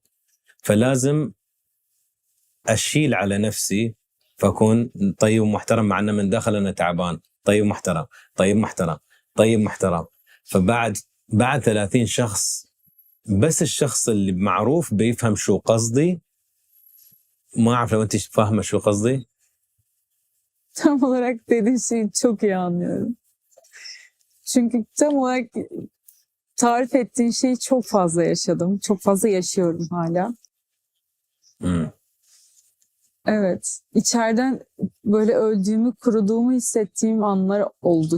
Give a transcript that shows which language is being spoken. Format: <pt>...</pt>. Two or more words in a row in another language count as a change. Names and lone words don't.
<ar>فلازم اشيل على نفسي فاكون طيب ومحترم مع انه من داخل انا تعبان. طيب محترم طيب محترم طيب محترم. بعد 30 شخص بس الشخص اللي معروف بيفهم شو قصدي. ما اعرف لو انت فاهمه شو قصدي.</ar> <tr>Tam olarak dediğin şeyi çok iyi anlıyorum. Çünkü tam olarak tarif ettiğin şeyi çok fazla yaşadım. Çok fazla yaşıyorum hala. Evet. İçeriden böyle öldüğümü, kuruduğumu hissettiğim anlar oldu.</tr>